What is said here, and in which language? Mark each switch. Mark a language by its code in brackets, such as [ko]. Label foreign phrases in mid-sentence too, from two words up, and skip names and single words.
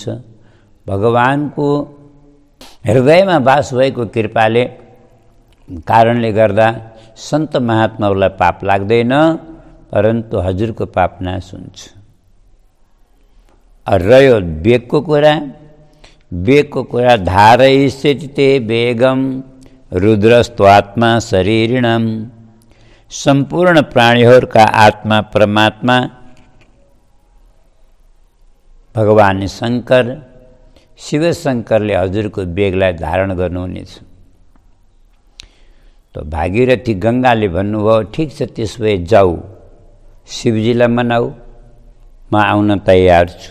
[ne] भगवानको हृदयमा वास भएको कृपाले कारणले गर्दा सन्त महात्माहरूलाई पाप लाग्दैन, परन्तु हजुरको पाप नाश हुन्छ। रह्यो वेगको कुरा, [sa] धारयिष्यति वेगम रुद्रस्त्वात्मा शरीरिणम। [ne] सम्पूर्ण प्राणीहरूका आत्मा परमात्मा भगवान शङ्कर, शिव शङ्करले हजुरको वेगलाई धारण गर्नुहुनेछ। त भागीरथी गङ्गाले भन्नुभयो, ठिक छ, त्यसो भए जाऊ, शिवजीलाई मनाऊ, म आउन तयार छु।